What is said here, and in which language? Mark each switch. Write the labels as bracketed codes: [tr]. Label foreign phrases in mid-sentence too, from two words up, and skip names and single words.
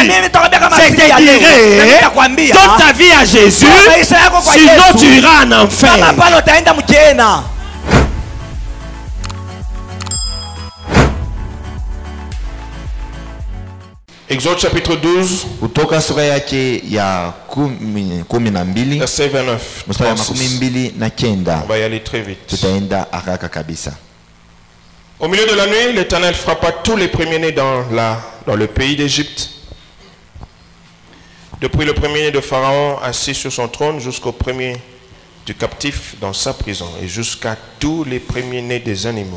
[fr] Je te dirai, donne ta vie à Jésus, sinon tu iras en enfer. Exode chapitre 12, [sw] kutoka sura yake ya 12 [fr] verset 29. [sw] mstari wa 29. [fr] On va y aller très vite. [sw] Tutaenda haraka kabisa. [fr] Au milieu de la nuit, l'Éternel frappa tous les premiers-nés dans le pays d'Égypte. Depuis le premier-né de Pharaon assis sur son trône jusqu'au premier du captif dans sa prison et jusqu'à tous les premiers-nés des animaux.